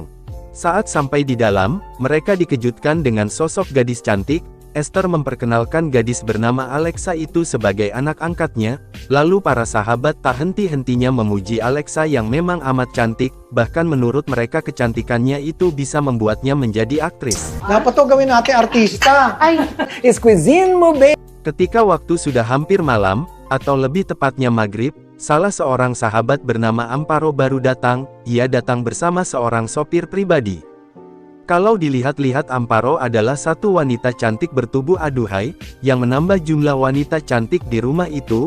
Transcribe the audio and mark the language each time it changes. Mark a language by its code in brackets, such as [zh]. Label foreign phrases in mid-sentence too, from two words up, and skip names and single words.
[id] Saat sampai di dalam, mereka dikejutkan dengan sosok gadis cantik. Esther memperkenalkan gadis bernama Alexa itu sebagai anak angkatnya. Lalu para sahabat tak henti-hentinya memuji Alexa yang memang amat cantik. Bahkan menurut mereka kecantikannya itu bisa membuatnya menjadi aktris. [tl] Dapat to gawin natin artista. Ay, Squeezin mo, babe. [id] Ketika waktu sudah hampir malam, atau lebih tepatnya maghrib, salah seorang sahabat bernama Amparo baru datang. Ia datang bersama seorang sopir pribadi. Kalau dilihat-lihat, Amparo adalah satu wanita cantik bertubuh aduhai, yang menambah jumlah wanita cantik di rumah itu.